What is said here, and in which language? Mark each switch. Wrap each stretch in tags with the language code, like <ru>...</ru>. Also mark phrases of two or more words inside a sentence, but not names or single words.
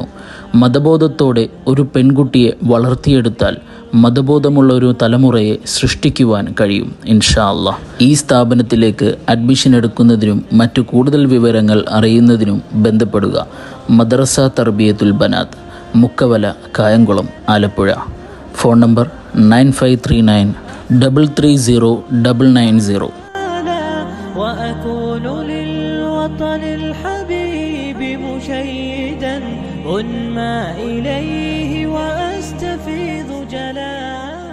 <ml>മതബോധത്തോടെ ഒരു പെൺകുട്ടിയെ വളർത്തിയെടുത്താൽ മതബോധമുള്ള ഒരു തലമുറയെ സൃഷ്ടിക്കുവാൻ കഴിയും</ml> <ar>إن شاء الله.</ar> <ml>ഈ സ്ഥാപനത്തിലേക്ക് അഡ്മിഷൻ എടുക്കുന്നതിനും മറ്റു കൂടുതൽ വിവരങ്ങൾ അറിയുന്നതിനും ബന്ധപ്പെടുക. മദ്രസ തർബിയത്തുൽ ബനാത്ത്, മുക്കവല, കായംകുളം, ആലപ്പുഴ. ഫോൺ നമ്പർ 9539330990.</ml> <ar>وأكون للوطن الحبيب مشيدا أنمى إليه وأستفيض جلالا.</ar>